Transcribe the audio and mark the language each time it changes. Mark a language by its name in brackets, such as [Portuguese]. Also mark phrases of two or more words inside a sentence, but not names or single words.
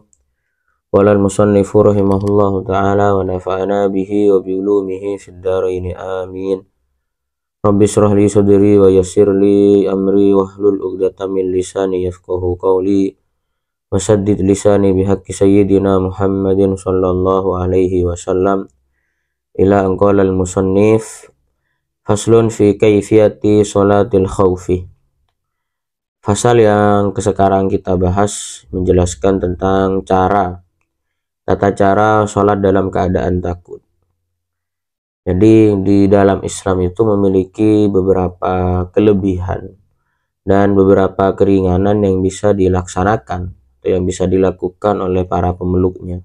[Arabic] وقال المصنف رحمه الله تعالى ونفعنا به وبعلومه في الدارين آمين. رب اشرح لي صدري ويسر لي أمري واحلل عقدة من لساني يفقهوا قولي وسدد لساني بحق سيدنا محمد صلى الله عليه وسلم. إلى أن قال المصنف فصل في كيفية صلاة الخوف. [Indonesian] Fasal yang sekarang kita bahas menjelaskan tentang tata cara sholat dalam keadaan takut. Jadi di dalam Islam itu memiliki beberapa kelebihan dan beberapa keringanan yang bisa dilaksanakan atau yang bisa dilakukan oleh para pemeluknya.